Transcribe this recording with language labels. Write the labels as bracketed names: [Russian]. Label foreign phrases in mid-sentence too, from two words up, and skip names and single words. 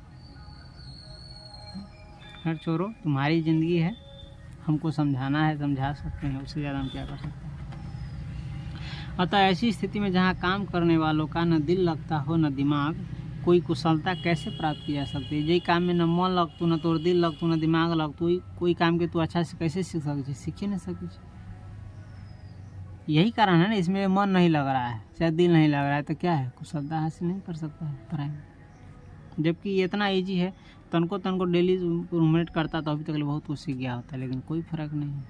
[Hindi] खैर छोड़ो, तुम्हारी ज़िंदगी है, हमको समझाना है, समझा सकते हैं, उससे ज़्यादा हम क्या कर सकते हैं। अतः ऐसी स्थिति में जहाँ काम करने वालों का न दिल लगता हो न दिमाग, कोई कुशलता कैसे प्राप्त की जा सकती है? [Angika] यही काम में न मन लगतू, न तोर दिल लगतू, न दिमाग लगतू, कोई काम के तू अच्छा से कैसे सीख सके? सीखे नहीं सके। [Hindi] यही कारण है ना, इसमें मन नहीं लग रहा है, चाहे दिल नहीं लग रहा है, तो क्या है? कुशलता हासिल नहीं कर सकता है पढ़ाई में। जबकि ये इतना ईजी है, तनको [English] daily improvement [Hindi] करता तो अभी तक बहुत कुछ सीख गया होता है, लेकिन कोई फ़र्क नहीं है।